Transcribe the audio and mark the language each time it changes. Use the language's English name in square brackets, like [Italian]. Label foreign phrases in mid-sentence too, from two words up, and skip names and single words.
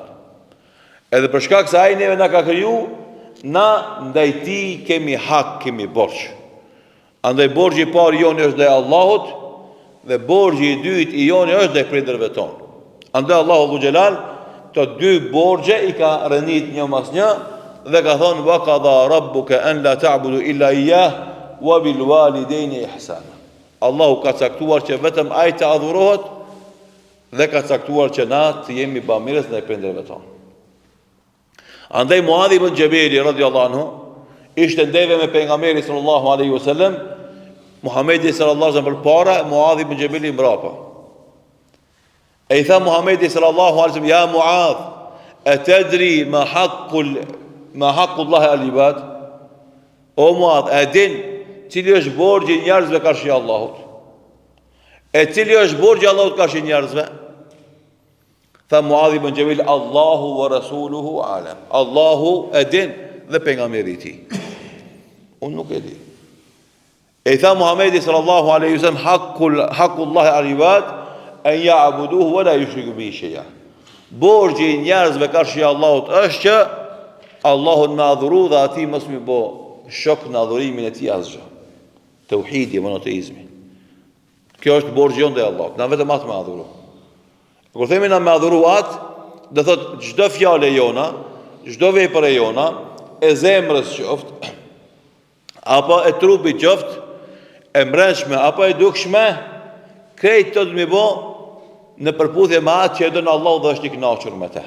[Albanian] Edhe për shkak se ai neve na ka kriju, na ndaj tij kemi hak, kemi borx. Andaj borxhi i parë joni është ndaj Allahut dhe borxhi i dytë i joni është ndaj prindërve tonë. Andaj [Arabic] الله ذو الجلال [Albanian] të dy borxhe i ka rënit një mas një dhe ka thonë [Arabic] وقضى ربك ألا تعبدوا إلا إياه وبالوالدين إحسانا. [Albanian] Allahu ka caktuar që vetëm ai të adhurohet dhe ka caktuar që na të jemi bamirës ndaj prindërve tonë. Andaj Muadh ibn Jabali [Arabic] رضي الله عنه [Albanian] ishte ndeve me pejgamberin [Arabic] صلى الله عليه وسلم, [Albanian] Muhamedi [Arabic] صلى الله عليه وسلم [Albanian] përpara, Muadh ibn Jabali mbrapa. E i tha [Arabic] Muhamedi صلى الله عليه وسلم, يا معاذ أتدري ما حق الله العباد? [Albanian] O Muadh, a din cili është borxhi i njerëzve karshi Allahut? E cili është borxhi i Allahut karshi njerëzve? [Arabic] Tha Muadh ibn Jabal, الله ورسوله أعلم. [Albanian] Allahu e din dhe pejgamberi i tij. Unë nuk e di. E tha [Arabic] Muhamedi صلى الله عليه وسلم, حق الله العباد أن يعبدوه ولا يشركوا به شيئا. [Albanian] Borxhi i njerëzve karshi Allahut është që Allahun me adhuru dhe ati mos mi bo shok në adhurimin e tij asgjë. Tauhidi, monoteizmi. Kjo është borxhi jonë ndaj Allahut. Na vetëm atë me adhuru. Kur themi na me adhuru atë, do thot çdo fjalë jona, çdo vepër e jona, e zemrës qoftë, apo e trupit qoftë, e mbrëmshme apo e dukshme, krejt të mi bo në përputhje me atë që e don Allahu dhe është i kënaqur me te.